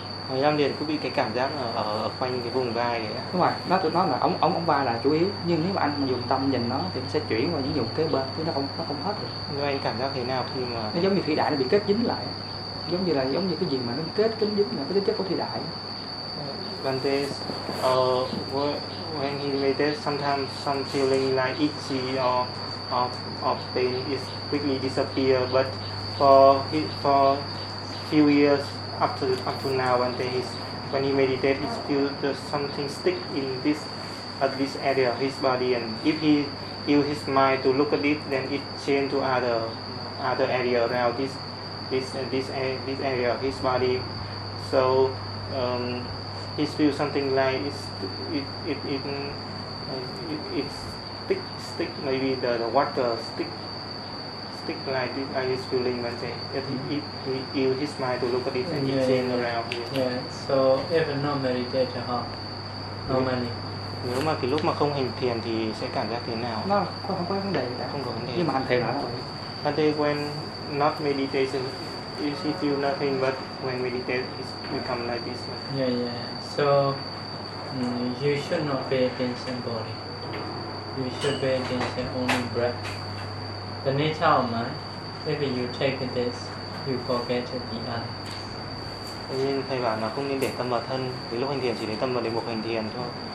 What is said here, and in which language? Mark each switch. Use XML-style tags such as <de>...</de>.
<vi>Mấy năm liền cứ bị cái cảm giác ở quanh cái vùng vai đấy. Đúng rồi, nó tụi nó là ống vai là chủ yếu, nhưng nếu mà anh dùng tâm nhìn nó thì nó sẽ chuyển qua những vùng kế bên, chứ nó không hết được. Nhưng anh cảm giác thế nào khi mà nó giống như thủy đại nó bị kết dính lại, giống như cái gì mà nó kết kính dính là cái tính chất của thủy đại.</vi> <en>When this, when he made it, sometimes some feeling like itchy or pain is quickly disappear, but for few years up to now, when he meditate, it's still something stick in this at this area of his body, and if he use his mind to look at it, then it change to other area around this area of his body. So he feels something like it's stick maybe the water stick like this, I is feeling when he use his mind to look at it and change around here. Yeah. So if not meditate at all, normally.</en> <vi>Nếu mà cái lúc mà không hành thiền thì sẽ cảm giác thế nào? Nó không có vấn đề gì cả. Không có vấn đề. Nhưng mà hành thiền nó rồi.</vi> <en>Thế when not meditation, you see feel nothing, but when meditate, it become like this. Yeah, yeah. So you should not pay attention body. You should pay attention only breath. The nature of mind, if you take this, you forget the other.</en> <vi>Thế nên thầy bảo là không nên để tâm vào thân. Thì lúc hành thiền chỉ để tâm vào đề mục hành thiền thôi.</vi>